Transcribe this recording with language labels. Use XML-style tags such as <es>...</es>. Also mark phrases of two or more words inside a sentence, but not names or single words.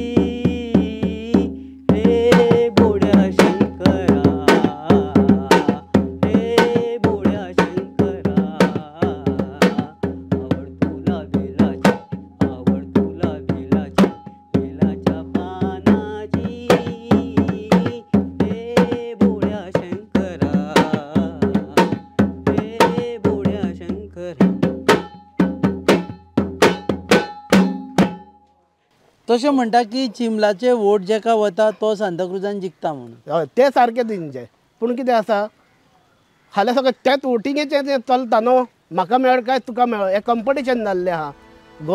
<mr>हे बोड्या शंकरा, हे बोड्या शंकरा, आवड तुला बेलाची, आवड तुला बेलाची, बेलाच्या पानाची। हे बोड्या शंकरा, हे बोड्या शंकरा।</mr> <kok>तशें म्हणटा की चिमलाचे वोट जेका वता तो सांताक्रुजान जिखता म्हणून। हय ते सारकें तेंचें, पूण कितें आसा हाल्या सगळें त्याच वोटिंगेचें तें चलता न्हू। म्हाका मेळ काय तुका मेळ हें कंपिटिशन जाल्लें आहा।</kok>